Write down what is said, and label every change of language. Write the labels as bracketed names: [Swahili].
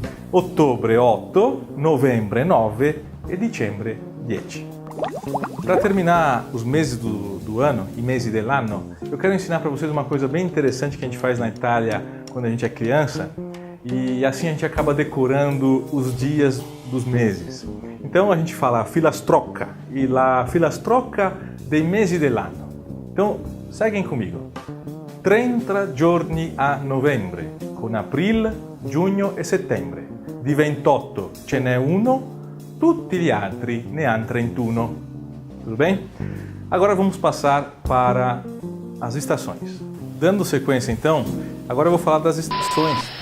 [Portuguese] Outubro é 8, novembro é 9 e dicembre 10. Para terminar os meses do ano [Italian] e mesi dell'anno, [Portuguese] eu quero ensinar para vocês uma coisa bem interessante que a gente faz na Itália quando a gente é criança e assim a gente acaba decorando os dias dos meses. Então a gente fala filastrocca [Italian] e la filastrocca dei mesi dell'anno. [Portuguese] Então seguem comigo. [Italian] 30 giorni a novembre, con aprile, giugno e settembre. Di 28 ce n'è uno, tutti gli altri ne hanno 31. [Portuguese] Tudo bem? Agora vamos passar para as estações. Dando sequência então, agora eu vou falar das estações.